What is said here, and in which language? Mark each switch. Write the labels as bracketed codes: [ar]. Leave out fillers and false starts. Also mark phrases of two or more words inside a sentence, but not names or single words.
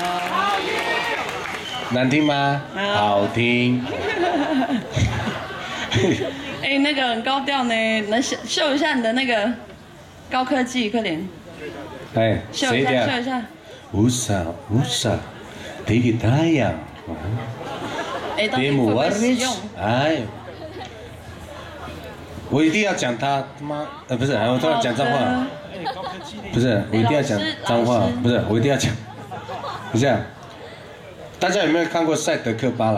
[zh] 难听吗？好听。哎，那个很高调呢，能秀一下你的那个高科技，快点。哎，秀一下，秀一下。 Usa, tinggi tayang. 哎，到底会不会使用？哎，我一定要讲他妈，不是，我突然讲脏话。不是，我一定要讲脏话，不是，我一定要讲。不是，大家有没有看过《赛德克巴莱》？